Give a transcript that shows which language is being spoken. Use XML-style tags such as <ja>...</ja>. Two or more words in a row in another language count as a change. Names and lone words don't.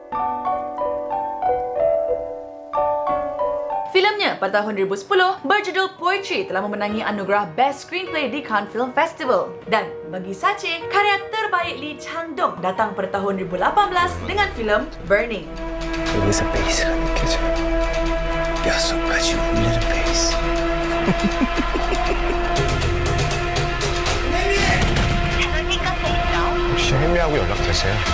<ms>Filemnya pada tahun 2010 berjudul Poetry telah memenangi anugerah Best Screenplay di Cannes Film Festival. Dan bagi Sache, karya terbaik Lee Chang-dong datang pada tahun 2018 dengan filem Burning.</ms> <ko>여기서 베이스가 느껴져. 뼛속까지 울리는 베이스. 혹시 혜미하고 연락되세요?</ko>